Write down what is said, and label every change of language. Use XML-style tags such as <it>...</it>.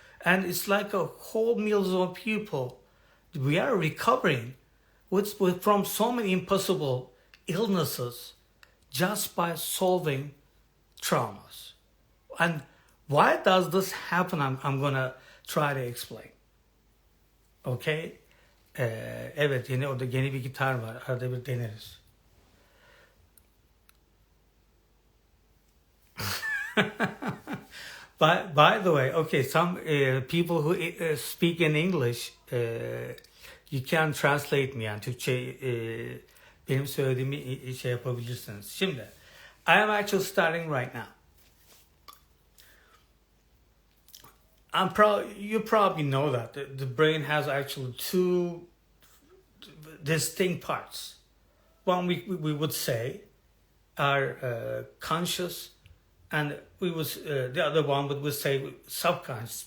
<en>And it's like a whole millions of people. We are recovering from so many impossible illnesses just by solving traumas. And why does this happen? I'm going to try to explain. Okay?</en> <tr>Evet, yine orada yeni bir gitar var. Arada bir deneriz.</tr> <en>By the way, okay, some people who speak in English, you can translate me,</en> <tr>yani Türkçe benim söylediğimi şey yapabilirsiniz.</tr> <en>Şimdi, I am actually starting right now. You probably know that the brain has actually two distinct parts. One we would say are conscious, and the other one would say subconscious.</en>